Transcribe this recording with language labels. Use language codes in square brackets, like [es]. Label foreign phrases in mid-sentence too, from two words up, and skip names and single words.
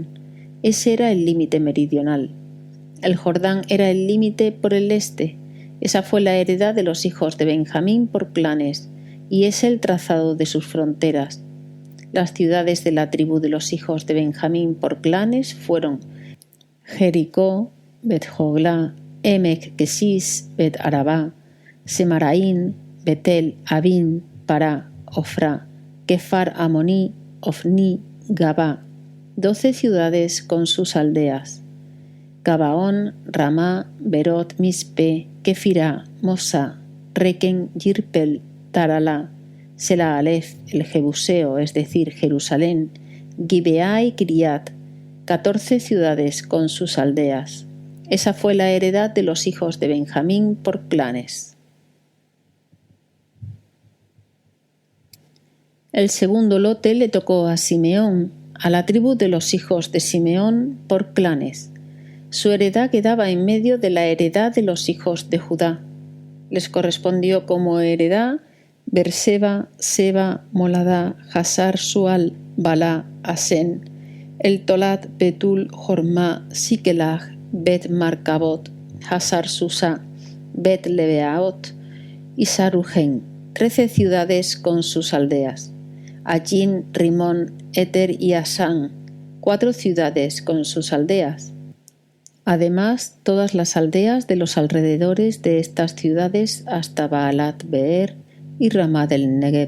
[es] Ese era el límite meridional. El Jordán era el límite por el este. Esa fue la heredad de los hijos de Benjamín por clanes, y es el trazado de sus fronteras. Las ciudades de la tribu de los hijos de Benjamín por clanes fueron Jericó, Bet-Joglá, Emek Kesis, Bet-Arabá, Semaraín, Betel, Abín, Pará, Ofrá, Kefar Amoní, Ofní, Gabá, 12 ciudades con sus aldeas. Gabaón, Ramá, Berot, Mispe, Kefirá, Mosá, Requen, Yirpel, Taralá, Sela Alef, el Jebuseo, es decir, Jerusalén, Gibeá y Kiriat, 14 ciudades con sus aldeas. Esa fue la heredad de los hijos de Benjamín por clanes. El segundo lote le tocó a Simeón, a la tribu de los hijos de Simeón por clanes. Su heredad quedaba en medio de la heredad de los hijos de Judá. Les correspondió como heredad Berseba, Seba, Moladá, Hasar, Sual, Balá, Asén, el Tolat, Betul, Jormá, Siquelag, Bet Marcabot, Hasar Susa, Bet Lebeaot y Sarujen, 13 ciudades con sus aldeas. Allín, Rimón, Eter y Asán, 4 ciudades con sus aldeas. Además, todas las aldeas de los alrededores de estas ciudades hasta Baalat Beer y Ramá del Negev.